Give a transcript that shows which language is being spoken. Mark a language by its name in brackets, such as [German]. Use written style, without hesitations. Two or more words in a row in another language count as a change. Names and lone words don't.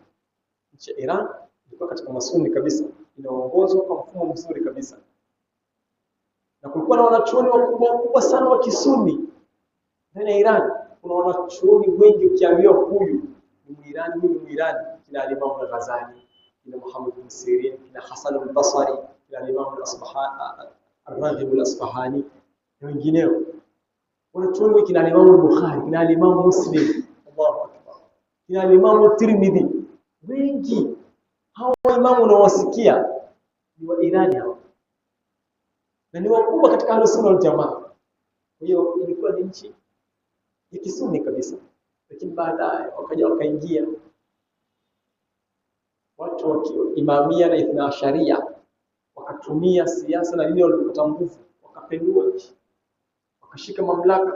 [Swahili] Nchi ya Iran ilikuwa katika masuni kabisa, inaongozwa kwa mfumo mzuri kabisa, na kulikuwa na wanachuoni wakubwa sana wa Kisuni ndani ya Iran. Kuna wanachuoni wengi, ukiambiwa huyu ni Muirani, huyu ni Muirani, kina Imam al-Ghazali, kina Muhammad bin Sirin, kina Hasan al-Basri, kina Imam al-Asbahani, al-Raghib al-Asbahani na wengineo. Wanachuoni wengi, kina Imam al-Bukhari, kina Imam Muslim, [Arabic] الله أكبر, [Swahili] kina Imam Tirmidhi, wengi hao imamu unawasikia ni wa Irani hao, na ni wakubwa katika [Arabic] أهل السنة والجماعة. [Swahili] Kwa hiyo ilikuwa ni nchi ya Kisuni kabisa, lakini baadaye wakaingia watu wa Imamia na Ithna Asharia, wakatumia siasa na dini walipopata nguvu, wakapendua nchi, wakashika mamlaka.